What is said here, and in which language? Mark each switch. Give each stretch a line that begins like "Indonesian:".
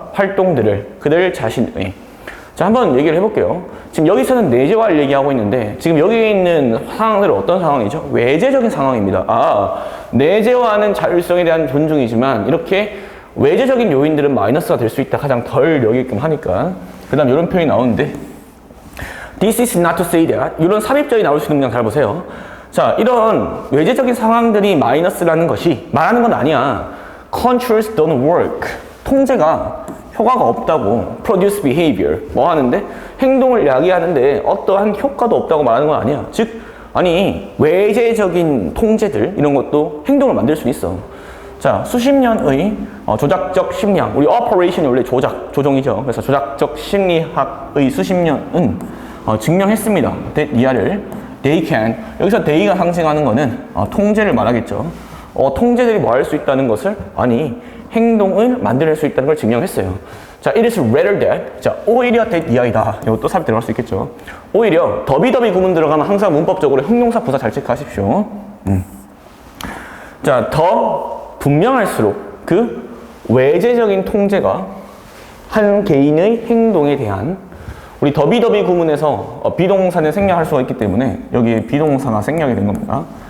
Korean: 활동들을 그들 자신의. 자, 한번 얘기를 해볼게요. 지금 여기서는 내재화를 얘기하고 있는데 지금 여기 있는 상황들은 어떤 상황이죠? 외재적인 상황입니다. 내재화는 자율성에 대한 존중이지만 이렇게 외재적인 요인들은 마이너스가 될 수 있다. 가장 덜 여기게끔 하니까. 그 다음 이런 표현이 나오는데
English: This is not to say that.
Korean: 이런 삽입절이 나올 수 있는 문장 잘 보세요. 자, 이런 외재적인 상황들이 마이너스라는 것이 말하는 건 아니야.
English: Controls don't work.
Korean: 통제가 효과가 없다고.
English: Produce behavior.
Korean: 뭐 하는데? 행동을 야기하는데 어떠한 효과도 없다고 말하는 건 아니야. 즉, 아니 외재적인 통제들 이런 것도 행동을 만들 수 있어. 자, 수십 년의 조작적 심리학, 우리 operation이 원래 조종이죠. 그래서 조작적 심리학의 수십 년은 증명했습니다. 이하를 they can, 여기서 they가 상징하는 거는 통제를 말하겠죠. 통제들이 뭐 할 수 있다는 것을, 아니 행동을 만들 수 있다는 걸 증명했어요. 자,
English: it is rather that,
Korean: 자, 오히려 that 이하이다. 이것도 삽입 들어갈 수 있겠죠. 오히려 더비더비 구문 들어가면 항상 문법적으로 형용사 부사 잘 체크하십시오. 자, 더 분명할수록 그 외재적인 통제가 한 개인의 행동에 대한, 우리 더비더비 구문에서 비동사는 생략할 수가 있기 때문에 여기에 비동사가 생략이 된 겁니다.